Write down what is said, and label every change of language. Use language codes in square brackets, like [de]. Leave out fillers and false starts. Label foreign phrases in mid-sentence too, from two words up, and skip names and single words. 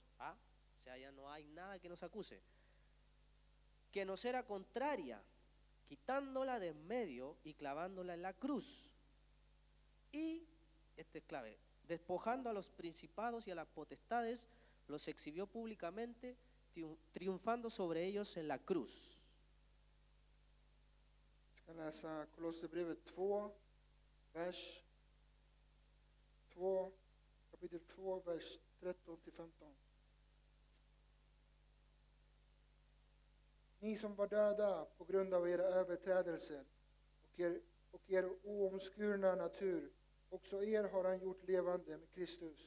[es] O sea, ya no hay nada que nos acuse. Que nos era contraria, quitándola de en medio y clavándola en la cruz. Y, este es clave, despojando a los principados y a las potestades, los exhibió públicamente, triunfando sobre ellos en la cruz. [sv] Jag ska läsa Kolosserbrevet 2, vers 2, kapitel 2, vers 13-15. Ni som var döda på grund av era överträdelser och er oomskurna natur, också er har han gjort levande med Kristus.